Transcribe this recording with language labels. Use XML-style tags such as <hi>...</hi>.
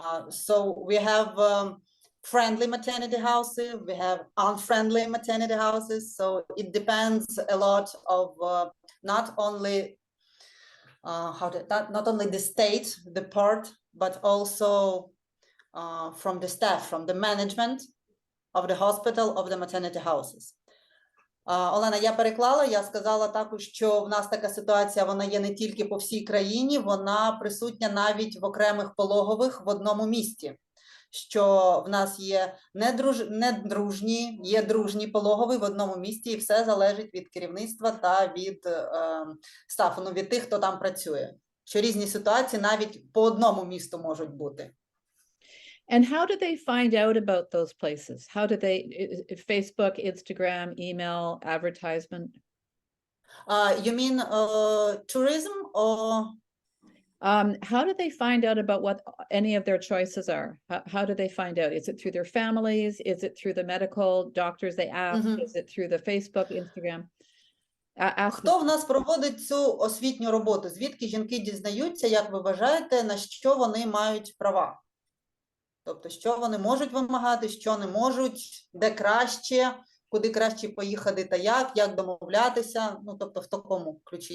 <en>So we have friendly maternity houses, we have unfriendly maternity houses. So it depends a lot of not only the state, the part, but also from the staff, from the management of the hospital, of the maternity houses.</en> <uk>Олена, я переклала, я сказала також, що в нас така ситуація, вона є не тільки по всій країні, вона присутня навіть в окремих пологових в одному місті. Що в нас є недружні, є дружні пологові в одному місті, і все залежить від керівництва та від стафу, від тих, хто там працює. Що різні ситуації навіть по одному місту можуть бути.</uk> <en>And how do they find out about those places? How do they, Facebook, Instagram, email, advertisement? You mean tourism or? How do they find out about what any of their choices are? How do they find out? Is it through their families? Is it through the medical doctors they ask? Is it through the Facebook, Instagram?</en> <uk>Хто в нас проводить цю освітню роботу? Звідки жінки дізнаються, як ви вважаєте, на що вони мають права? Тобто, що вони можуть вимагати, що не можуть, де краще, куди краще поїхати та як домовлятися, ну, тобто в такому ключі.</uk>